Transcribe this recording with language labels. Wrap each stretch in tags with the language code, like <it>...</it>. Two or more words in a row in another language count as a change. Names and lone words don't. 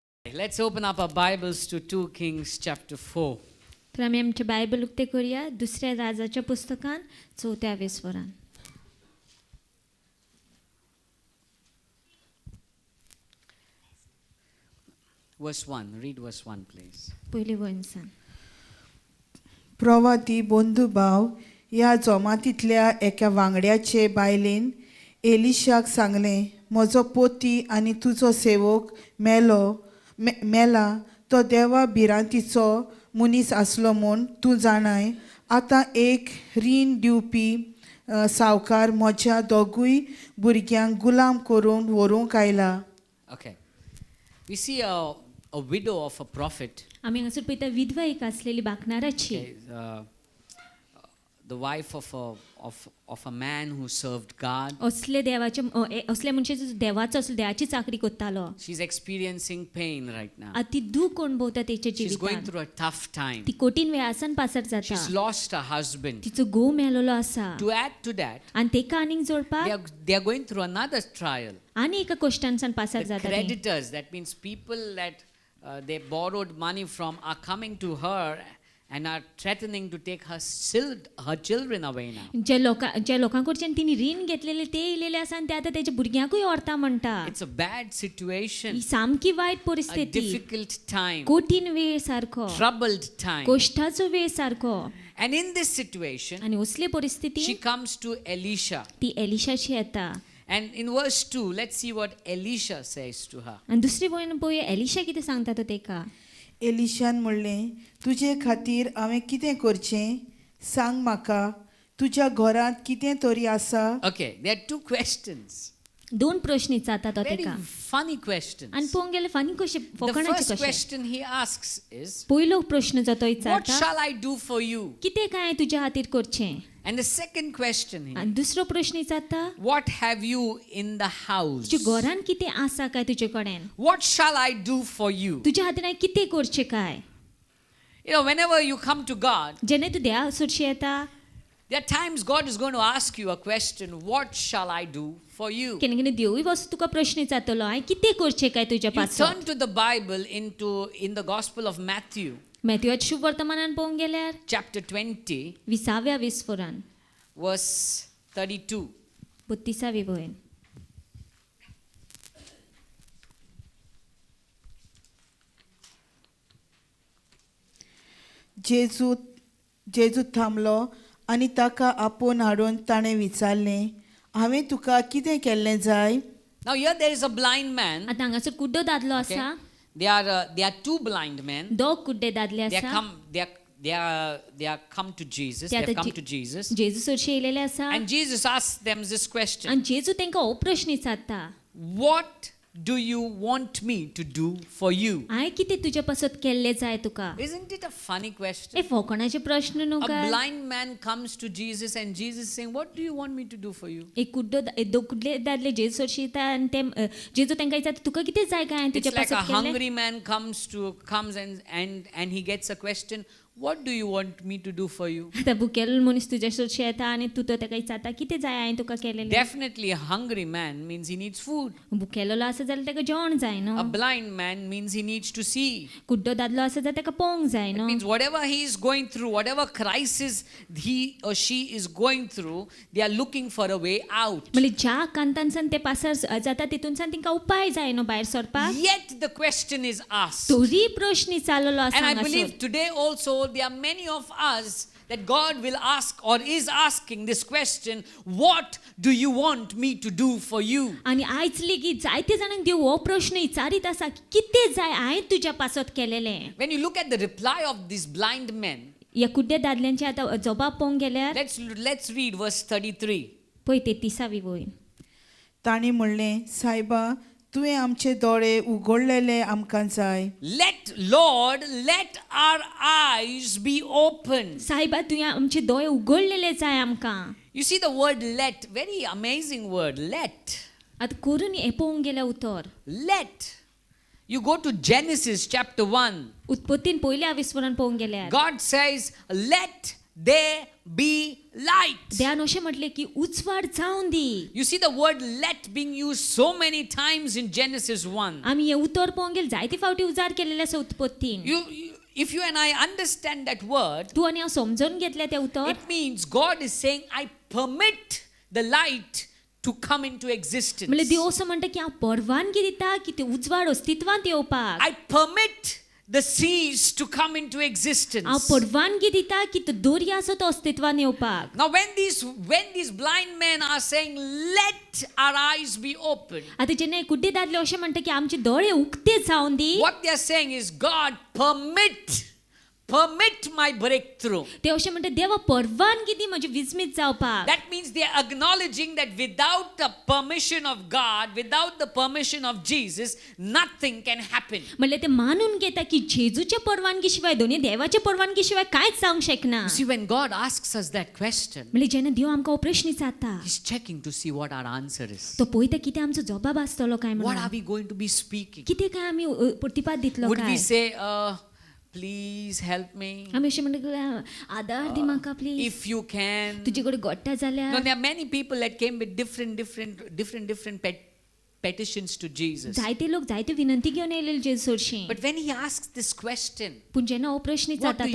<en>Let's open up our Bibles to 2 Kings chapter 4.</en> <kok>तर आम्ही आमचे बायबल उक्ते करूया दुसऱ्या राजाच्या पुस्तकान 4व्या विस्वरान.</kok> <en>Verse 1. Read verse 1, please.</en> <kok>पहिले वचन. प्रवादी बंधुभाव ह्या जमातींतल्या एका वांगड्याचे बायलेन एलिशाक सांगलें, म्हजो पोती आनी तुजो सेवक मेला तो देवा भिरांतीचो मनीस आसलो म्हूण तूं जाणाय. आतां एक रीण दिवपी सावकार म्हज्या दोगूय भुरग्यांक गुलाम करून व्हरूंक आयला.</kok> <en>Okay. We see a widow of a prophet.</en> <kok>आम्ही हांगासर पळयता विधवा एक आसलेली बाकणाराची.</kok> <en>Okay, the wife of a man who served God.</en> <kok>असले देवाचे असले मनशे देवाचो असले देवाची चाकरी करतालो.</kok> <en>She's experiencing pain right now.</en> <kok>अति दुःख अनुभवता तेच्या</kok> <en>She's going</en> <kok>जिवितांत.</kok> <en>through a tough time.</en> <kok>ती कठीण वेळासान पासर जाता.</kok> <en>She's lost her husband.</en> <kok>तिचो घोव मेलेलो आसा.</kok> <en>To add to that,</en> <kok>आणि तेका आनीक जोडपाक</kok> <en>they are going through another trial.</en> <kok>आनी एका कश्टांसान पासर</kok> <en>The</en> <kok>जाता.</kok> <en>creditors, that means people that they borrowed money from, are coming to her and are threatening to take her children away now.</en> <kok>ज्या लोकांकडच्यान तिने रीण घेतलेले ते इलेले आसा आणि ते आता त्याच्या भुरग्यांकूय व्हरता म्हणटा.</kok> <en>It's a bad situation.</en> <kok>ही सामकी वाईट</kok> <en>A</en> <kok>परिस्थिती.</kok> <en>difficult time.</en> <kok>कठीण वेळ सारखो.</kok> <en>Troubled time.</en> <kok>कष्टाचो वेळ सारखो.</kok> <en>And in this situation,</en> <kok>आणि असले</kok> <en>she</en> <kok>परिस्थिती</kok> <en>comes to Elisha.</en> <kok>ती एलिशाची येता.</kok> <en>And in verse 2, let's see what Elisha says to her.</en> <kok>आणि दुसरी वयन पळोवया एलिशा कितें सांगता तो तेका. एलिशान म्हणलें, तुजे खातीर हांवें कितें करचें? सांग म्हाका, तुज्या घरांत कितें तरी आसा?</kok> <en>Okay, there are two questions.</en> <kok>दोन प्रश्न विचारता तो</kok> <en>Very</en> <kok>तेका.</kok> <en>funny questions.</en> <kok>आणि पळोवंक गेल्यार फानी कशे</kok> <en>The</en> <kok>फकाणाचे</kok> <en>first</en> <kok>कशे.</kok> <en>question he asks is,</en> <kok>पयलो प्रश्न जो तो</kok> <en>what</en> <kok>विचारता,</kok> <en>shall I do for you?</en> <kok>कितें काय तुज्या खातीर करचें?</kok> <en>And the second question here,</en> <kok>आणि दुसरो प्रश्न विचारता,</kok> <en>what have you in the house?</en> <kok>तुज्या घरान कितें आसा काय तुजे कडेन?</kok> <en>What shall I do for you?</en> <kok>तुज्या खातीर हांवें कितें करचें काय?</kok> <en>You know, whenever you come to God,</en> <kok>जेन्ना तूं देवा सुरशी येता,</kok> <en>there are times God is going to ask you a question, what shall I do for you?</en> <kok>केन्ना केन्ना देवूय वचून तुका प्रश्न विचारतलो, हांवें कितें करचें काय तुज्या</kok> <en>You</en> <kok>पासत?</kok> <en>turn to the Bible in the Gospel of Matthew,</en> <kok>मॅथ्यूच्या शुभ वर्तमानान पळोवंक गेल्यार</kok> <en>chapter 20,</en> <kok>20व्या विस्वरान</kok> <en>verse 32.</en> <kok>32वी वयन. जेजू थांबलो आनी ताका आपोवन हाडून ताणें विचारलें, हांवें तुका कितें केल्लें जाय?</kok> <en>Now here there is a blind man.</en> <kok>आतां हांगासर कुड्डो दादलो</kok> <en>Okay?</en> <kok>आसा.</kok> <en>They are two blind men.</en> <kok>दोग कुड्डे दादले</kok> <en>They</en> <kok>आसा.</kok> <en>are come to Jesus.</en> <kok>ते</kok> <en>They have</en> <kok>आतां</kok> <en>come to Jesus.</en> <kok>जेजू सुरशी येयलेले आसा.</kok> <en>And Jesus asks them this question.</en> <kok>आणि जेजू तांकां हो प्रश्न विचारता,</kok> <en>What do you want me to do for you?</en> <kok>हांवें कितें तुज्या पासत केल्लें जाय तुका?</kok> <en>Isn't it a funny</en> <kok>हे</kok> <en>question?</en> <kok>फकाणाचे प्रश्न न्हू</kok> <en>A</en> <kok>काय?</kok> <en>blind man comes to Jesus and Jesus is saying, what do you want me to do for you?</en> <kok>एक दोग कुड्डे दादले जेजू सुरशी येता आणि ते जेजू तांकां विचारता, तुका कितें जाय काय हांवें</kok> <en>It's</en> <kok>तुज्या</kok> <en>like a</en> <kok>पासत केल्लें?</kok> <en>hungry man comes and he gets a question, what do you want me to do for you?</en> <kok>आतां भुकेलो मनीस तुज्या सुरशी येता आणि तूं तो ताका विचारता, कितें जाय हांवें तुका केलेलें?</kok> <en>Definitely a hungry man means he needs food.</en> <kok>भुकेलो आसा जाल्यार ताका जेवण जाय</kok> <en>A</en> <kok>न्हू.</kok> <en>blind man means he needs to see.</en> <kok>कुड्डो दादलो आसा जाल्यार ताका पळोवंक जाय</kok> <en>It</en> <kok>न्हू.</kok> <en>means whatever he is going through, whatever crisis he or she is going through, they are looking for a way out.</en> <kok>म्हणजे ज्या कांतानसान ते पासर जाता तितूनसान तांकां उपाय जाय न्हू भायर सरपाक.</kok> <en>Yet the question is asked.</en> <kok>तोरी प्रश्न चाललो आसा</kok> <en>And I</en> <kok>हांगासर.</kok> <en>believe today also there are many of us that God will ask or is asking this question, what do you want me to do for you?</en> <kok>आणि आयज लेगीत जायते जाणांक देव हो प्रश्न विचारीत आसा, कितें जाय हांवें तुज्या पासत केलेलें?</kok> <en>When you look at the reply of these blind men,</en> <kok>ह्या कुड्डे दादल्यांचे आतां जबाब पळोवंक गेल्यार</kok> <en>let's read verse 33.</en> <kok>पळय 33वी वयन. ताणी म्हणलें, सायबा, तुवें आमचे दोळे उगडलेले आमकां जाय.</kok> <en>Lord, let our eyes be open.</en> <kok>सायबा तुवें आमचे दोळे उगडलेले जाय आमकां.</kok> <en>You see the word let, very amazing word, let.</en> <kok>आतां करून हे पळोवंक गेल्यार उतर.</kok> <en>Let. You go to Genesis chapter 1.</en> <kok>उत्पत्तीन पयल्या विस्वरान पळोवंक गेल्यार</kok> <en>God says, let there be light.</en> <kok>देवान अशें म्हटलें की उजवाड जावं दी.</kok> <en>You see the word let being used so many times in Genesis 1.</en> <kok>आमी हे उतर पळोवंक गेले जायते फावटी उजार केलेले आसा उत्पत्तीन.</kok> <en>If you and I understand that word,</en> <kok>तूं आनी हांव समजून घेतलें तें उतर.</kok> <en>it means God is saying, I permit the light to come into existence.</en> <kok>म्हणजे देव असं म्हणटा की हांव परवानगी दिता की ते उजवाड अस्तित्वांत येवपाक.</kok> <en>I permit the seas to come into existence.</en> <kok>हांव परवानगी दिता की तो दर्या आसा तो अस्तित्वांत येवपाक.</kok> <en>Now when these blind men are saying, let our eyes be open,</en> <kok>आता जेन्ना कुड्डे दादले अशें म्हणटा की आमचे दोळे उक्ते जावन दी.</kok> <en>what they are saying is, God, permit my breakthrough.</en> <kok>ते अशें म्हणटा देवा परवानगी दी म्हजी विस्मीत जावपाक.</kok> <en>That means they are acknowledging that without the permission of God, without the permission of Jesus, nothing can happen.</en> <kok>म्हणजे ते मानून घेता की जेजूच्या परवानगी शिवाय दोन्ही देवाच्या परवानगी शिवाय कांयच जावंक शकना.</kok> <en>You see, when God asks us that question,</en> <kok>म्हणजे जेन्ना देव आमकां हो प्रश्न विचारता</kok> <en>He's checking to see what our answer is.</en> <kok>तो पळयता कितें आमचो जबाब आसतलो काय</kok> <en>What</en> <kok>म्हणून.</kok> <en>are we going to be speaking?</en> <kok>कितें काय आमी प्रतिपाद दितलो</kok> <en>Would</en> <kok>काय.</kok> <en>we say, please help me?</en> <kok>आमी अशें म्हणटा आदार दी म्हाका प्लीज.</kok> <en>If you can.</en> <kok>तुजे कडेन घडटा</kok> <en>No,</en> <kok>जाल्यार.</kok> <en>there are many people that came with different petitions to Jesus.</en> <kok>जायते लोक जायते विनंती घेवन येयलेले जेजू सरशीं.</kok> <en>But when he asks this question,</en> <kok>पूण जेन्ना हो प्रश्न</kok> <en>what</en> <kok>विचारता</kok>